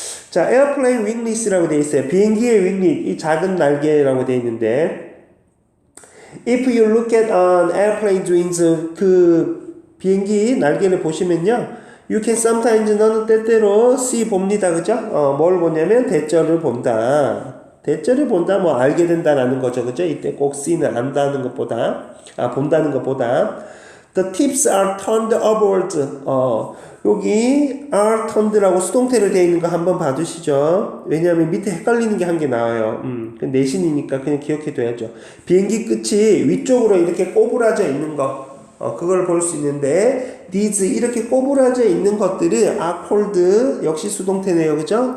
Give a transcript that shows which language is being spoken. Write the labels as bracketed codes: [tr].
[ko] 자, 에어플레인 윙리스라고 되어 있어요. 비행기의 윙릿, 이 작은 날개라고 되어 있는데, [en] If you look at an airplane's wings, [ko] 비행기 날개를 보시면요, [en] you can sometimes, [ko] 너는 때때로 see 봅니다. 그죠? 뭘 보냐면 대절을 본다. 대절을 본다, 알게 된다라는 거죠. 그죠? 이때 꼭 see는 안다는 것보다, 본다는 것보다. [en] The tips are turned upwards. [ko] 여기 are turned라고 수동태를 되어 있는 거 한번 봐두시죠. 왜냐하면 밑에 헷갈리는 게 한 개 나와요. 내신이니까 그냥 기억해둬야죠. 비행기 끝이 위쪽으로 이렇게 꼬부라져 있는 거, 그걸 볼 수 있는데, these 이렇게 꼬부라져 있는 것들을 [en] are called, [ko] 역시 수동태네요. 그죠?